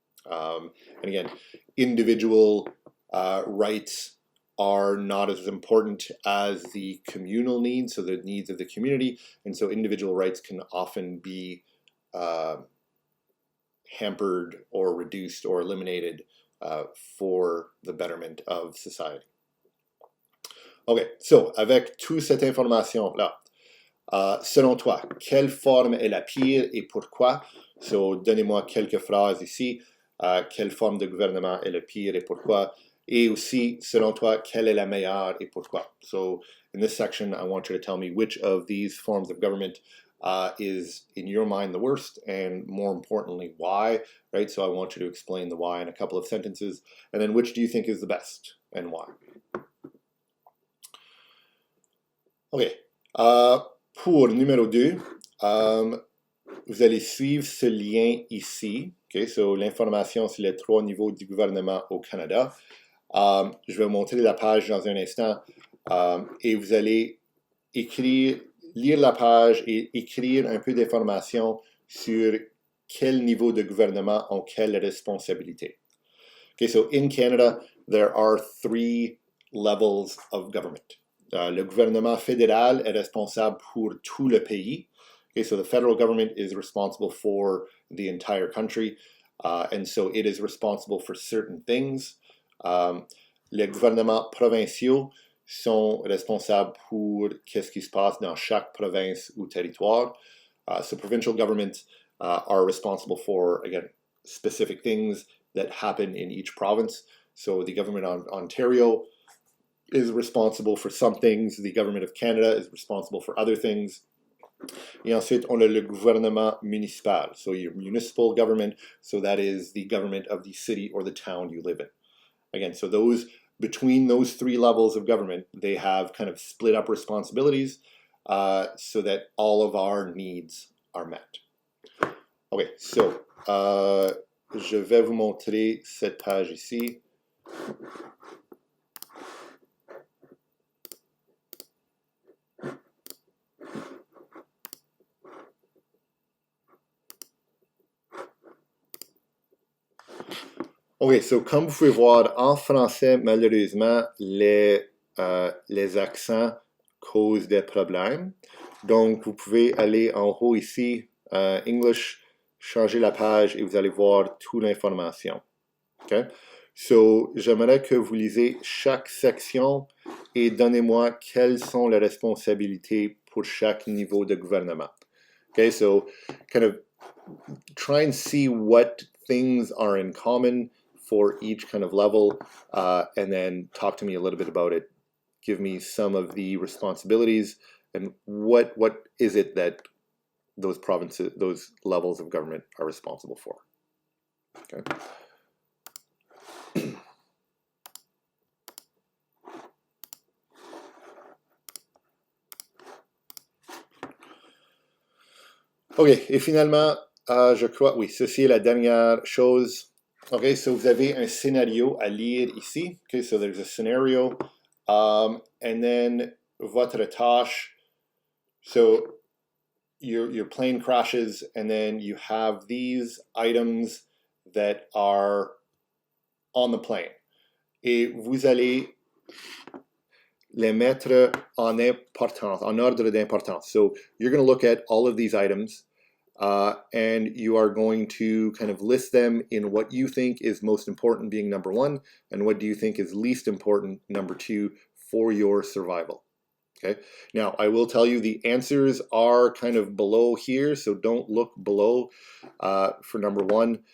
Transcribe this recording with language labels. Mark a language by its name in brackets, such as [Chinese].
[English] And again, individual rights are not as important as the communal needs, so the needs of the community, and so individual rights can often be hampered or reduced or eliminated for the betterment of society. [French] Okay, so avec toute cette information-là, selon toi, quelle forme est la pire et pourquoi? So, donnez-moi quelques phrases ici. Quelle forme de gouvernement est la pire et pourquoi? Et aussi, selon toi, quelle est la meilleure et pourquoi? [English] So, in this section, I want you to tell me which of these forms of government is, in your mind, the worst, and more importantly, why, right? So I want you to explain the why in a couple of sentences, and then which do you think is the best, and why? [French] Okay. Pour numéro 2, vous allez suivre ce lien ici. Okay, so l'information sur les 3 niveaux du gouvernement au Canada. Je vais vous montrer la page dans un instant et vous allez lire la page et écrire un peu d'informations sur quel niveau de gouvernement ont quelle responsabilité. [English] Okay, so in Canada, there are 3 levels of government. [French] Le gouvernement fédéral est responsable pour tout le pays. [English] Okay, so the federal government is responsible for the entire country, and so it is responsible for certain things. [French] Les gouvernements provinciaux sont responsables pour qu'est-ce qui se passe dans chaque province ou territoire. [English] So provincial governments are responsible for, again, specific things that happen in each province. So the government of Ontario is responsible for some things. The government of Canada is responsible for other things. [French] Et ensuite, on a le gouvernement municipal. [English] So your municipal government, so that is the government of the city or the town you live in. Again, so between those 3 levels of government, they have kind of split up responsibilities so that all of our needs are met. [French] Okay, so je vais vous montrer cette page ici. Ok, so comme vous pouvez voir, en français, malheureusement, les accents causent des problèmes. Donc, vous pouvez aller en haut ici, English, changer la page et vous allez voir toute l'information. Okay? So, j'aimerais que vous lisez chaque section et donnez-moi quelles sont les responsabilités pour chaque niveau de gouvernement. [English] Okay, so kind of try and see what things are in common for each kind of level, and then talk to me a little bit about it. Give me some of the responsibilities and what is it that those provinces, those levels of government are responsible for. Okay. [French] Ok, et finalement, je crois, oui, ceci est la dernière chose. Okay, so vous avez un scénario à lire ici. [English] Okay, so there's a scenario, and then [French] votre tâche. [English] So your plane crashes, and then you have these items that are on the plane. [French] Et vous allez les mettre en importance, en ordre d'importance. [English] So you're going to look at all of these items. And you are going to kind of list them in what you think is most important, being number 1, and what do you think is least important, number 2, for your survival. Okay. Now, I will tell you the answers are kind of below here, so don't look below for number 1.